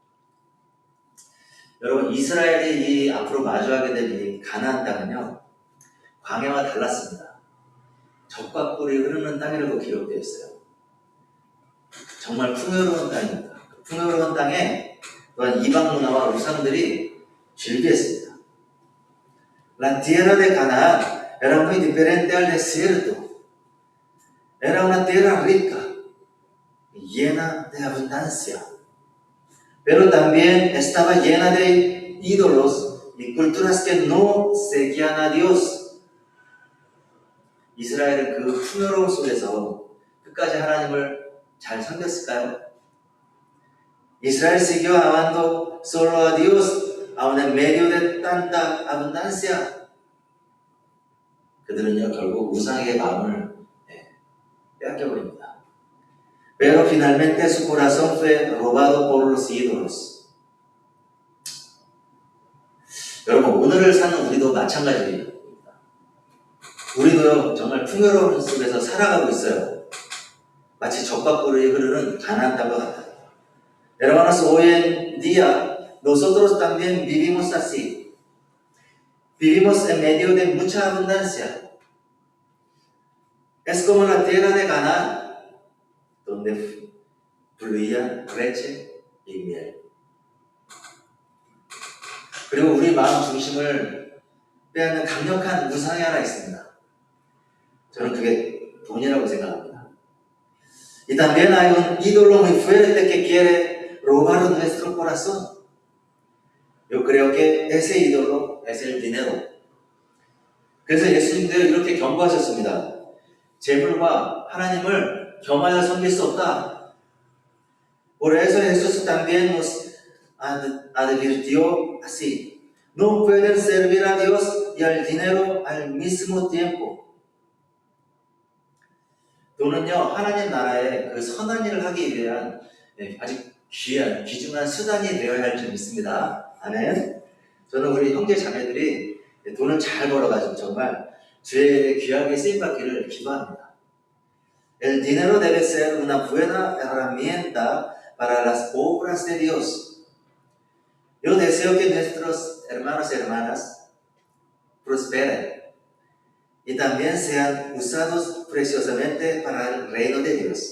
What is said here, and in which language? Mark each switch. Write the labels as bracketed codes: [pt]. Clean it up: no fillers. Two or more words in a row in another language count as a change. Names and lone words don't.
[ko] 여러분, 이스라엘이 이 앞으로 마주하게 될 이 가나안 땅은요, 광야와 달랐습니다. 젖과 꿀이 흐르는 땅이라고 기록되어 있어요. 정말 풍요로운 땅입니다. 풍요로운 땅에 또한 이방 문화와 우상들이 즐비했습니다. [es] La tierra de Canaán era muy diferente al desierto. Era una tierra rica, llena de abundancia, pero también estaba llena de ídolos y culturas que no seguían a Dios. [ko] 이스라엘은 그 풍요로움 속에서 끝까지 하나님을 잘 섬겼을까요? [es] Israel siguió amando solo a Dios, aun en medio de tanta abundancia. [ko] 그들은요, 결국 우상에게 마음을 빼앗겨버립니다. [es] Pero finalmente su corazón fue robado por los ídolos. [ko] 여러분, 오늘을 사는 우리도 마찬가지입니다. 우리도요, 정말 풍요로운 속에서 살아가고 있어요. 마치 젖과 꿀이 흐르는 가나안 땅과 같아요. [es] Hermanos, hoy en día nosotros también vivimos así. Vivimos en medio de mucha abundancia. Es como la tierra de Canaán, donde fluía leche y miel. [ko] 그리고 우리 마음 중심을 빼앗는 강력한 우상이 하나 있습니다. 저는 그게 돈이라고 생각합니다. [es] Y también hay un ídolo muy fuerte que quiere robar nuestro corazón. Yo creo que ese ídolo es el dinero. [ko] 그래서 예수님도 이렇게 경고하셨습니다. 재물과 하나님을 겸하여 섬길 수 없다. [es] Por eso Jesús también nos advirtió así. No pueden servir a Dios y al dinero al mismo tiempo. [ko] 돈은요, 하나님 나라에 그 선한 일을 하기 위한 아직 귀한, 귀중한 수단이 되어야 할 줄 믿습니다. 아멘. 저는 우리 형제 자매들이 돈을 잘 벌어가지고 정말 주의 귀하게 쓰임받기를 기도합니다. [es] El dinero debe ser una buena herramienta para las obras de Dios. Yo deseo que nuestros hermanos y hermanas prosperen y también sean usados preciosamente para el reino de Dios.